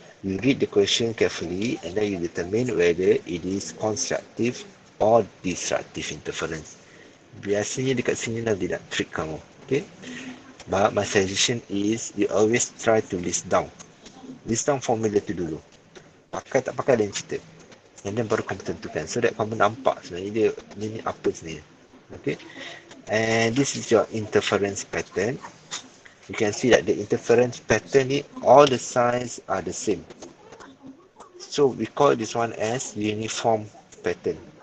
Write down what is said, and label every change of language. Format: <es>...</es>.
<en>You read the question carefully and then you determine whether it is constructive or destructive interference.</en> <ms>Biasanya dekat sini lah dia nak trick kamu.</ms> <en>Okay. But my suggestion is you always try to list down formula tu dulu.</en> <ms>Pakai tak pakai lain cerita.</ms> <en>And then</en> <ms>baru kamu tentukan.</ms> <en>So that</en> <ms>kamu nampak sebenarnya dia ni apa sebenarnya. Okay.</ms> <en>And this is your interference pattern. You can see that the interference pattern ni, all the signs are the same. So we call this one as uniform pattern.</en>